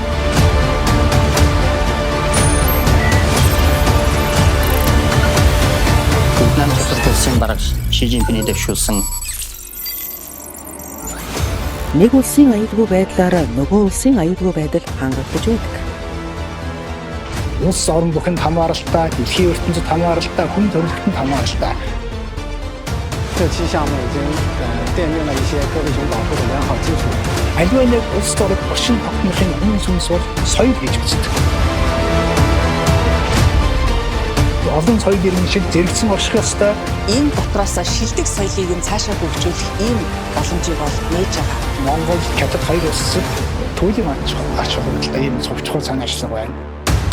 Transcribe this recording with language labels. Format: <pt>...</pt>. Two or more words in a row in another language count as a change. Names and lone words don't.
<mn>Вьетнам улсын дарга Ши Цзиньпиний дэвшүүлсэн нэг улсын аюулгүй байдлаар нөгөө улсын аюулгүй байдал хангагдаж байдаг. Улс орон бүхэнд хамааралтай, дэлхийн ертөнцид хамааралтай, хүн төрөлхтөнд хамааралтай.</mn> <zh>这期项目已经奠定了一些各类熊保护的良好基础。</zh> <mn>Аливаа нэг улс орон орчин тогтнохын үнэн сүнс бол соёл гэж үздэг. Олон соёл иргэн шиг зэрэгцэн орших ёстой. Энэ дотроос шилдэг соёлыг нь цаашаа хөгжүүлэх ийм боломжийг бол нээж байгаа. Монгол, Хятад хоёр улсад туйлын ач холбогдолтой ийм цогцгол санаачсан байна.</mn>